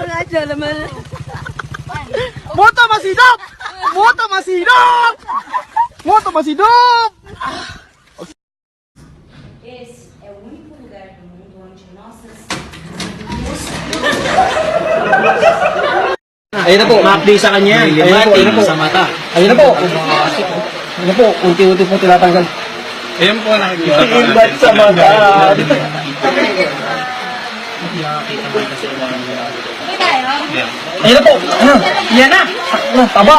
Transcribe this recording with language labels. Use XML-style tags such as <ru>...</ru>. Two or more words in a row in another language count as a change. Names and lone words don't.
<tl>naman. Moto masidop! Moto masidop! Moto masidop!</tl> <pt>Esse é o único lugar do mundo onde nossas...</pt> <tl>Ayun na po, ma-update sa kanya. Ayun na po, ayun na po. Sa mata. Ayun na po. Ayun na po, unti-unti po tinatanggal. Ayun po, nakikita ko. Ibat sa mata. Ayun na po. Ano? Yan na. Taba.</tl>